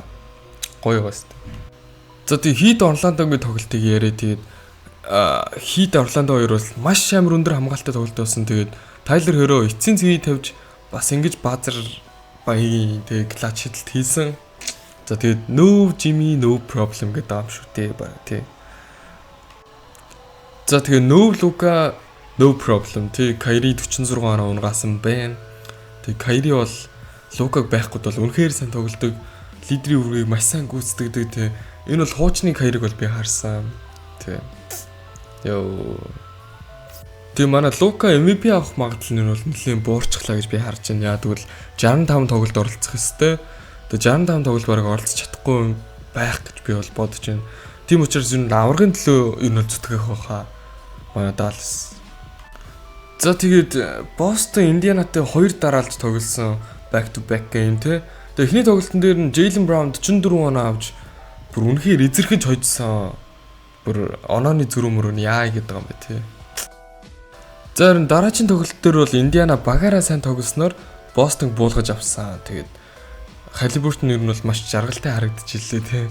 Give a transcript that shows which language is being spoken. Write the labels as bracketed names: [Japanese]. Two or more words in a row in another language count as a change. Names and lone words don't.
[Mongolian] Гоё байгаа шүү дээ. За тэгээд Heat Orlando-гийн тоглолтыг яриа. Тэгээд Heat Orlando хоёр бол маш амар өндөр хамгаалалттай тоглолт болсон. Тэгээд Tyler Hero эцсийн цэгийг тавьж бас ингэж баазар баян тэгээд клатч хидэлт хийсэн. За тэгээд [English] no Jimmy no problem [Mongolian] гэдэг юм шүү дээ баг тий. За тэгээд [English] no Luka no problem [Mongolian] тий. Kyrie 46 оноо унгаасан байна. Тэгээд Kyrie бол Luka-г байхгүй бол үнэхээр сайн тоглодог. Лидерийн үргийг маш сайн гүйцэтгэдэг тий. Энэ бол хуучны Kyrie-г бол би харсан. Тий. Йоо. Тэгээ манай Лука MVP авах магадлал нь бол нэлийн буурчихлаа гэж би харж байна. Яа тэгвэл 65 тоглолт оролцох ёстой. Тэгээ 65 тоглолт бараг оролцож чадахгүй байх гэж би бол бодож байна. Тийм учраас энэ аврагын төлөө энэ бол зүтгэх байхаа. Манай Dallas. За тэгээд Boston Indiana-тай 2 дараалж тоглосон [English] back to back game [Mongolian] те. Тэгээ эхний тоглолтын дээр нь Jaylen Brown 44 оноо авч бүр үнэхээр эзэрхэж хожсон. Бүр онооны зүрх мөрөнд яа гэдэг юм бэ те. За харин дараагийн тоглолт дээр бол Индиана багаараа сайн тоглосноор Бостонг буулгаж авсан. Тэгээд Халибуртон ер нь бол маш жаргалтай харагдчихлээ те.